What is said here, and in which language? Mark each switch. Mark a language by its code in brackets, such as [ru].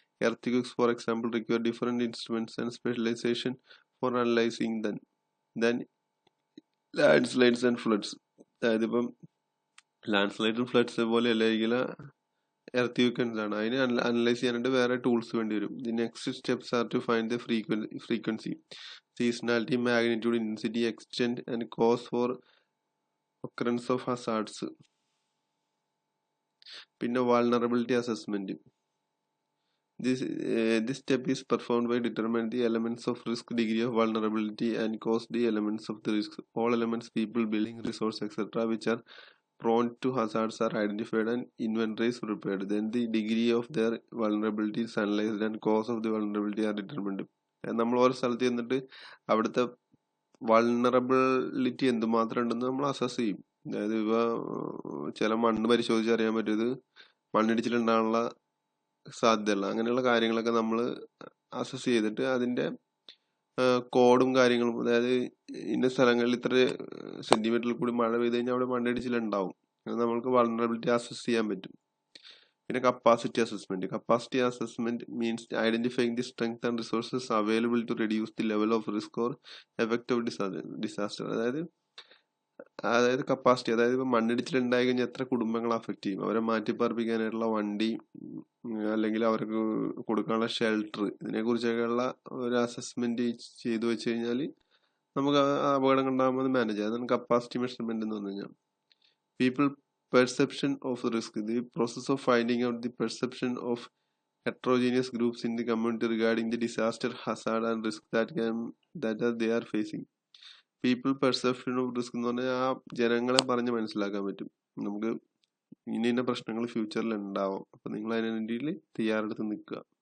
[en] Earthquakes, for example, require different instruments and specialization for analyzing them than landslides and floods. [ml] അതായത് ഇപ്പം land സ്ലൈഡും floods പോലെ അല്ലെങ്കിൽ earth weakens ആണ്. അതിന് analyse ചെയ്യാനായിട്ട് വേറെ ടൂൾസ് വേണ്ടി വരും. [en] The next steps are to find the frequency, seasonality, magnitude, intensity, extent and cause for occurrence of hazards. [ml] പിന്നെ vulnerability assessment. [en] This step is performed by determining the elements of risk, degree of vulnerability, and cost the elements of the risk. All elements, people, building, resource, etc., which are prone to hazards are identified and inventories prepared. Then the degree of their vulnerability is analyzed and cause of the vulnerability are determined. [ml] നമ്മൾ ഓരോ സ്ഥലത്ത് ചെന്നിട്ട് അവിടുത്തെ vulnerability എന്തുമാത്രം ഉണ്ടെന്ന് നമ്മൾ assess ചെയ്യും. അതായത് ഇവ ചില മണ്ണ് പരിശോധിച്ചറിയാൻ പറ്റും ഇത് മണ്ണിടിച്ചിലുണ്ടാകാനുള്ള സാധ്യതയുള്ള അങ്ങനെയുള്ള കാര്യങ്ങളൊക്കെ നമ്മൾ അസസ് ചെയ്തിട്ട് അതിന്റെ കോഡും കാര്യങ്ങളും, അതായത് ഇന്ന സ്ഥലങ്ങളിൽ ഇത്ര സെന്റിമീറ്ററിൽ കൂടി മഴ പെയ്ത് കഴിഞ്ഞാൽ അവിടെ മണ്ണിടിച്ചിലുണ്ടാവും. അത് നമ്മൾക്ക് വൾണറബിലിറ്റി അസസ് ചെയ്യാൻ പറ്റും. പിന്നെ [en] Capacity assessment means identifying the strength and resources available to reduce the level of risk or effect of disaster. [ml] അതായത് കപ്പാസിറ്റി, അതായത് ഇപ്പൊ മണ്ണിടിച്ചിൽ ഉണ്ടായി കഴിഞ്ഞാൽ എത്ര കുടുംബങ്ങളെ അഫക്ട് ചെയ്യും, അവരെ മാറ്റിപ്പാർപ്പിക്കാനായിട്ടുള്ള വണ്ടി അല്ലെങ്കിൽ അവർക്ക് കൊടുക്കാനുള്ള ഷെൽട്ടർ, ഇതിനെ കുറിച്ചൊക്കെയുള്ള ഒരു അസസ്മെന്റ് ചെയ്തു വെച്ച് കഴിഞ്ഞാൽ നമുക്ക് അപകടങ്ങൾ ഉണ്ടാകുമ്പോൾ മാനേജ് ചെയ്യാം. അതാണ് കപ്പാസിറ്റി മെഷർമെന്റ് എന്ന് പറഞ്ഞു കഴിഞ്ഞാൽ. [en] People perception of risk, the process of finding out the perception of heterogeneous groups in the community regarding the disaster, hazard and risk that they are facing. [ml] People perception of risk എന്ന് പറഞ്ഞാൽ ആ ജനങ്ങളെ പറഞ്ഞ് മനസ്സിലാക്കാൻ പറ്റും നമുക്ക് ഇന്ന പ്രശ്നങ്ങൾ ഫ്യൂച്ചറിൽ ഉണ്ടാവും. അപ്പൊ നിങ്ങൾ അതിന് വേണ്ടിയിട്ട് തയ്യാറെടുത്ത് നിൽക്കുക.